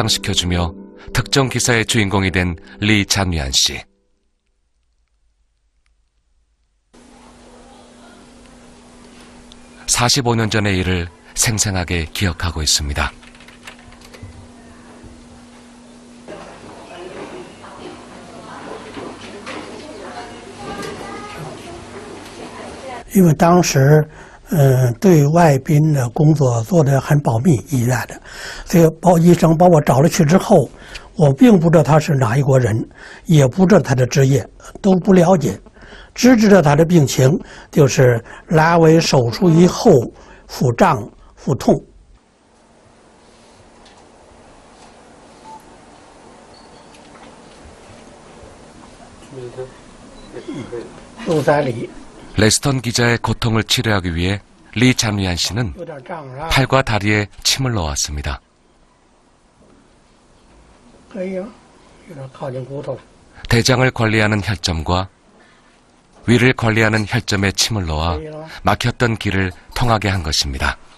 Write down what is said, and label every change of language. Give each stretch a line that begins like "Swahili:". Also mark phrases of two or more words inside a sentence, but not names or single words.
Korean: 해방시켜주며 특정 기사의 주인공이 된 리 잔위안 씨. 45년 전의 일을 생생하게 기억하고 있습니다.
Chinese: 因为当时，对外宾的工作做得很保密，医院的，所以医生把我找了去之后，我并不知道他是哪一国人，也不知道他的职业，都不了解，只知道他的病情就是阑尾手术以后腹胀、腹痛。陆三里。
Korean: 레스턴 기자의 고통을 치료하기 위해 리 잔위안 씨는 팔과 다리에 침을 넣어왔습니다. 대장을 관리하는 혈점과 위를 관리하는 혈점에 침을 넣어 막혔던 길을 통하게 한 것입니다.